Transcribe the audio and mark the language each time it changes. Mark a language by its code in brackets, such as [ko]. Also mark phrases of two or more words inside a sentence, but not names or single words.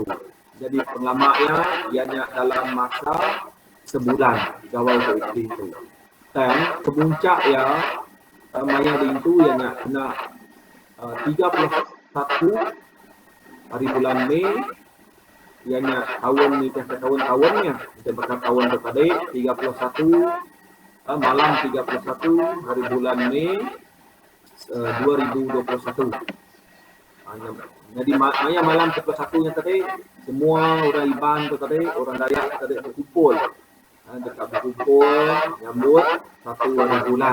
[ms] Jadi penglamaknya ianya dalam masa sebulan gawai itu. Dan kemuncak ya maya itu ianya kena 31 hari bulan Mei. Ianya tahun ni tahun-tahunnya kita berkata tahun kepada 31 malam 31 hari bulan Mei 2021. Jadi maya malam 31-nya tadi semua orang Iban tu tadi, orang Dayak tadi berkumpul. Dekat berkumpul nyambut 1 hari bulan.